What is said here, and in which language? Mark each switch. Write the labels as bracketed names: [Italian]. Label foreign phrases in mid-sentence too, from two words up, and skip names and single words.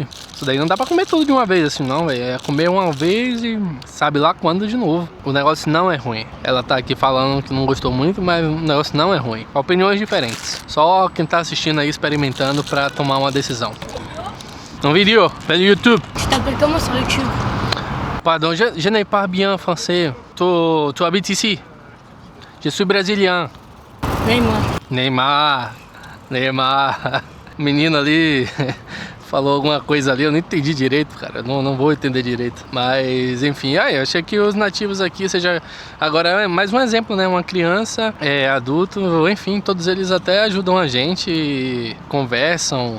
[Portuguese] Isso daí não dá pra comer tudo de uma vez assim não, velho. É comer uma vez e sabe lá quando de novo. O negócio não é ruim. Ela tá aqui falando que não gostou muito, mas o negócio não é ruim. Opiniões diferentes. Só quem tá assistindo aí experimentando pra tomar uma decisão. Um vídeo pelo YouTube. [French] Tu t'appelles comment sur YouTube? Pardon, je n'ai pas bien français. Tu habites ici? Je suis brésilien. Neymar. Neymar. [Portuguese] Menino ali falou alguma coisa ali, eu não entendi direito, cara. Não vou entender direito. Mas, enfim, eu achei que os nativos aqui, seja... Agora é mais um exemplo, né? Uma criança, adulto, enfim, todos eles até ajudam a gente, conversam.